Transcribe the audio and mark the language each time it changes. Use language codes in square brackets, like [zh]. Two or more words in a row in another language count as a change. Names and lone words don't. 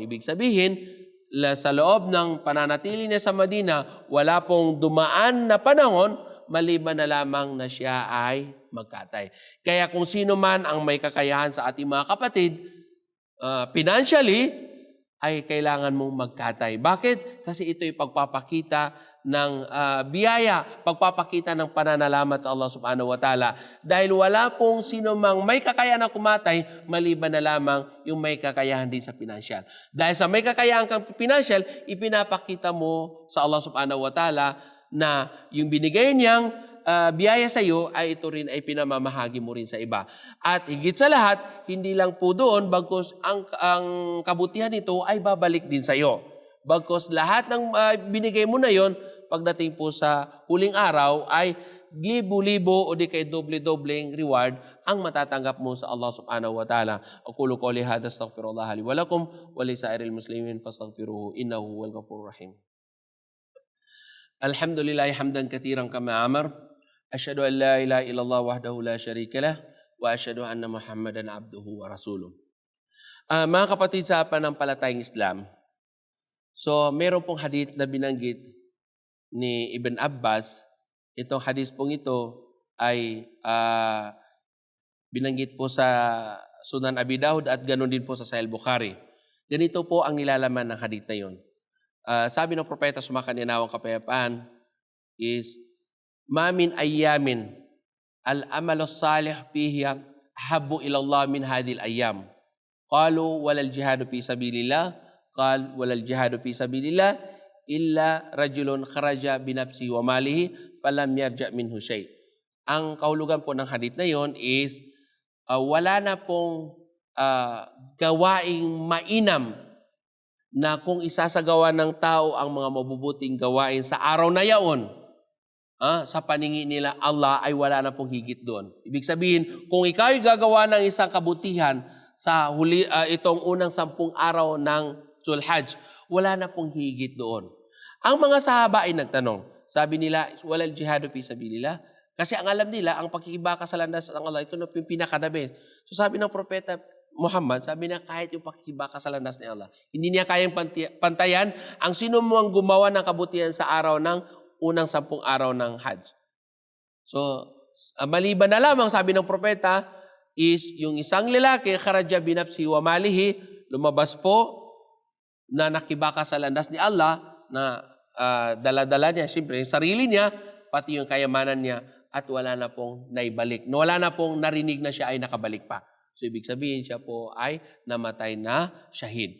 [tl] Ibig sabihin, sa loob ng pananatili niya sa Madina, wala pong dumaan na panahon, maliban na lamang na siya ay magkatay. Kaya kung sino man ang may kakayahan sa ating mga kapatid, financially, ay kailangan mong magkatay. Bakit? Kasi ito'y pagpapakita ng biyaya, pagpapakita ng pananalamat sa Allah [ar] سبحانه وتعالى. [tl] Dahil wala pong sino mang may kakayahan na kumatay, maliban na lamang yung may kakayahan din sa financial. Dahil sa may kakayahan kang financial, ipinapakita mo sa Allah [ar] سبحانه وتعالى [tl] na yung binigay niyang biyaya sa iyo ay ito rin ay pinamamahagi mo rin sa iba. At higit sa lahat, hindi lang po doon, bagkus ang kabutihan nito ay babalik din sa iyo. Bagkus lahat ng binigay mo na yon, pagdating po sa huling araw ay libo-libo o di kay doble-dobleng reward ang matatanggap mo sa Allah [ar] سبحانه وتعالى. أقول قولي هذا أستغفر الله لي ولكم ولسائر المسلمين فاستغفروه إنه هو الغفور الرحيم. الحمد لله حمدا كثيرا كما أمر. أشهد أن لا إله إلا الله وحده لا شريك له وأشهد أن محمدا عبده ورسوله. [tl] Mga kapatid sa panampalatayang Islam, so meron pong hadith na binanggit ni Ibn Abbas. Itong hadith pong ito ay binanggit po sa Sunan Abi Dawud at ganoon din po sa Sahih Bukhari. Ganito po ang nilalaman ng hadith na yon. Sabi ng propeta sumakanyanawang kapayapaan is, [ar] ما من أيام العمل صالح فيه أحب إلى الله من هذه الأيام. قالوا ولا الجهاد في سبيل الله قال ولا الجهاد في سبيل الله إلا رجل خرج بنفسه وماله فلم يرجع منه شيء. [tl] Ang kahulugan po ng hadith na yon is wala na pong gawaing mainam na kung isasagawa ng tao ang mga mabubuting gawain sa araw na yaon, sa paningin nila Allah ay wala na pong higit doon. Ibig sabihin, kung ikaw ay gagawa ng isang kabutihan sa itong unang 10 araw ng Zulhajj, wala na pong higit doon. Ang mga sahaba ay nagtanong, sabi nila, [ar] ولا الجهاد في سبيل الله. [tl] Kasi ang alam nila, ang pakikibaka sa landas ng Allah, ito na yung pinakadabes. So sabi ng propeta Muhammad, sabi na kahit yung pakikibaka sa landas ni Allah, hindi niya kayang pantayan ang sino mo ang gumawa ng kabutihan sa araw ng unang 10 araw ng Hajj. So, maliban na lamang, sabi ng propeta, is yung isang lalaki, [ar] خرج بنفسه وماله, [tl] lumabas po na nakibaka sa landas ni Allah, na dala-dala niya, siyempre, yung sarili niya, pati yung kayamanan niya, at wala na pong naibalik. Wala na pong narinig na siya ay nakabalik pa. So, ibig sabihin siya po ay namatay na syahid.